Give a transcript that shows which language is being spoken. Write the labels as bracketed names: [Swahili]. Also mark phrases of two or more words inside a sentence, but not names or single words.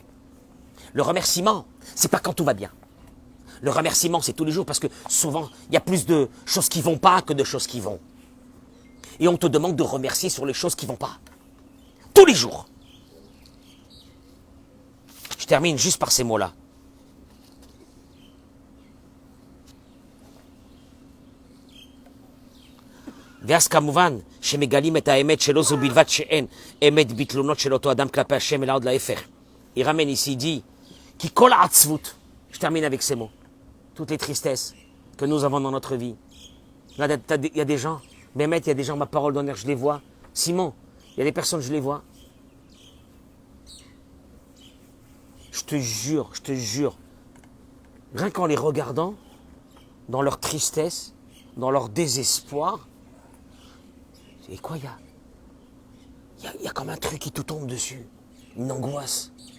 [French] Le remerciement, c'est pas quand tout va bien. Le remerciement, c'est tous les jours parce que souvent, il y a plus de choses qui vont pas que de choses qui vont. Et on te demande de remercier sur les choses qui vont pas. Tous les jours. Je termine juste par ces mots-là. [Hebrew] ואז כמובן שמגלים את האמת שלא זו בלבד שאין אמת בתלונות של אותו אדם כלפי השם אלא עוד להפך. [French] Il ramène ici, il dit, qui [Hebrew] כל העצבות, [French] je termine avec ces mots, toutes les tristesses que nous avons dans notre vie. Là, il y a des gens, Mehmet, il y a des gens, ma parole d'honneur, je les vois. Simon, il y a des personnes, je les vois. Je te jure, rien qu'en les regardant, dans leur tristesse, dans leur désespoir, et quoi, il y a comme un truc qui te tombe dessus, une angoisse.